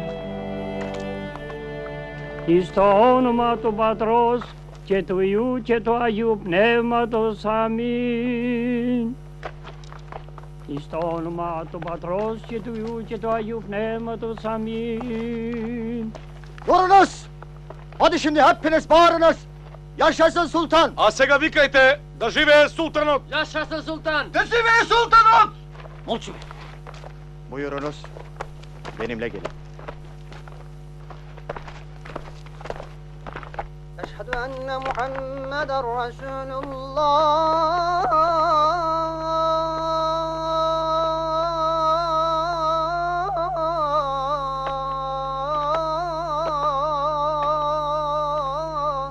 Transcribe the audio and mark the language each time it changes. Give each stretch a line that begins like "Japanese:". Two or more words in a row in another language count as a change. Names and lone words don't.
Greek: Εις το όνομα του Πατρός και του Υιού και του Αγίου Πνεύματος. Αμήν. Εις το όνομα του Πατρός και του Υιού και του Αγίου Πνεύματος. Αμήν.
Turkish: Durunuz! Hadi şimdi hepiniz bağırınız! Yaşasın sultan!
Macedonian: А сега викајте да живее султанот!
Turkish: Yaşasın sultan!
Macedonian: Да живее султанот! Молчи.
Turkish: Buyurunuz. Benimle gelin.
Arabic: أشهد أن محمد رسول الله.